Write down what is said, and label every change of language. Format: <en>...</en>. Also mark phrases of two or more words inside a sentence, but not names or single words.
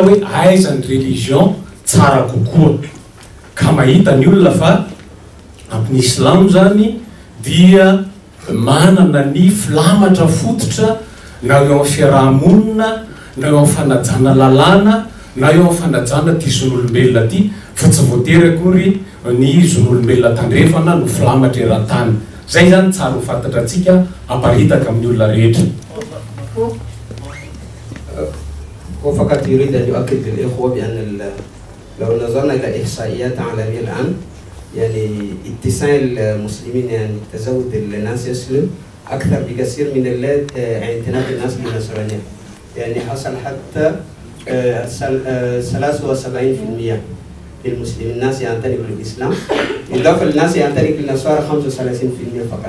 <mg>hoe aiza ny religion tsara kokoa ka mahita ny olona fa amin'ny islam zany dia manana ny filamatra fototra na eo amin'ny fiarahamonina na eo amin'ny fanajana lalàna na eo amin'ny fanajana ty zon'olombelona ty fa tsy voatery akory ny zon'olombelona tandrefana no filamatra eran-tany. Zay zany tsara ho fantatra atsika aparitaka amin'ny olona rehetra.</mg> <ar>وفقط يريد أن يؤكد للإخوة بأن لو نظرنا إلى إحصائيات عالمية الآن يعني اتساع المسلمين يعني تزود الناس يسلم أكثر بكثير من اعتناق الناس بالنصرانية يعني حصل حتى 73% للمسلمين، الناس ينتمي للإسلام، إضافة للناس ينتمي للنصارى 35% فقط.</ar>